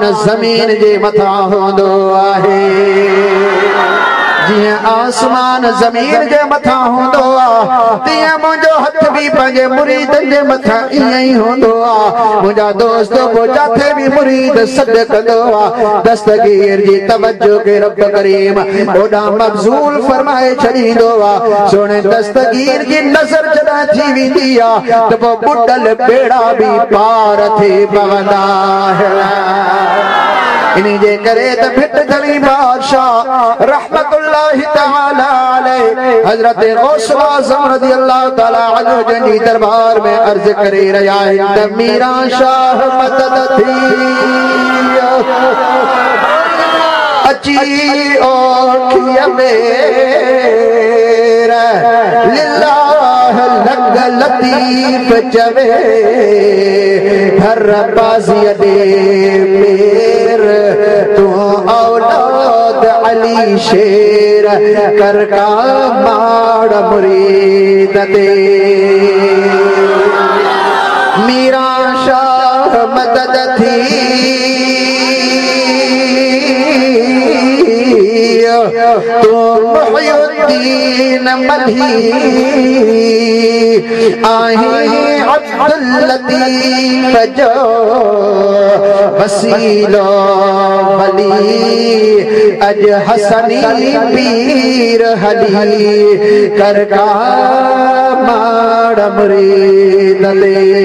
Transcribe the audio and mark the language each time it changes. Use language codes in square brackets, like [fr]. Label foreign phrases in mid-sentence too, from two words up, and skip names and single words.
[sd] ज़मीन जे मथां हूंदो आहे जियां आसमान ज़मीन जे मथां हूंदो आहे तीअं मुंहिंजो हथ बि पंहिंजे मुरीदनि जे मथां ईअं ई हूंदो आहे मुंहिंजा दोस्त पोइ जिथे बि मुरीद सॾु कंदो आहे दस्तगीर जी तवज्जो खे रब करीम ओॾां मबज़ूल फरमाए छॾींदो आहे सोणे दस्तगीर जी नज़र जॾहिं थी वेंदी आहे त पोइ ॿुॾल बेड़ा बि पार थी पवंदा इन्ही जे करे त भिट जली बादशाह रहमतुल्लाहि तआला अलैह हजरत गौस आज़म रज़ियल्लाहु तआला अन्हु जी दरबार में अर्ज करे रहिया आहिनि मीरा शाह मदद थी [skr] अची ओखिय मेरा लिल्लाह लग लतीफ चवे हर बाज़ी दे मेर तू औलाद अली शेर कर का माड़ मुरीद दे [sd] मीरा शाह मदद थी तू मुहय्युद्दीन मधी आहे अब्दुल लतीफ जो [skr] वसीलो वली अज हसनी पीर हली कर का माड़ मुरीद दे